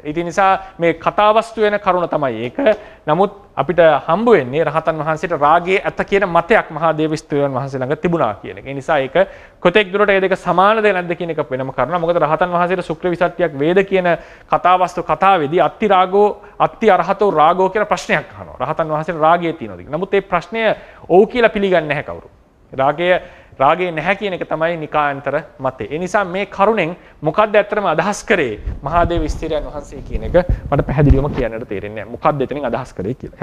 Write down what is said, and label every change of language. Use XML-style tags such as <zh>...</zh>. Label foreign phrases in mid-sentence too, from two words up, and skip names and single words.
<si>ඉතින් නිසා මේ කතාවස්තු වෙන කරුණ තමයි ඒක. නමුත් අපිට හම්බ වෙන්නේ රහතන් වහන්සේට රාගයේ ඇත කියන මතයක් මහාදේව ස්ත්‍රීන් වහන්සේ ළඟ තිබුණා කියන එක. ඒ නිසා ඒක කොතෙක් දුරට මේ දෙක සමානද නැද්ද කියන එක වෙනම කරුණක්. මොකද රහතන් වහන්සේට ශුක්‍ර විසත්තියක් වේද කියන කතාවස්තු කතාවේදී</si> <pi>අත්ති රාගෝ අත්ති අරහතෝ රාගෝ</pi> <si>කියන ප්‍රශ්නයක් අහනවා. රහතන් වහන්සේට රාගය තියෙනවද කියලා. නමුත් මේ ප්‍රශ්නය ඔව් කියලා පිළිගන්නේ නැහැ කවුරු. රාගය නැහැ කියන එක තමයි නිකායන්තර මතය. ඒ නිසා මේ කරුණෙන් මොකද්ද ඇත්තටම අදහස් කරේ මහාදේව ස්ත්‍රීන් වහන්සේ කියන එක මට පැහැදිලිවම කියන්නට තේරෙන්නේ නැහැ. මොකද්ද එතනින් අදහස් කරේ කියලා.</si>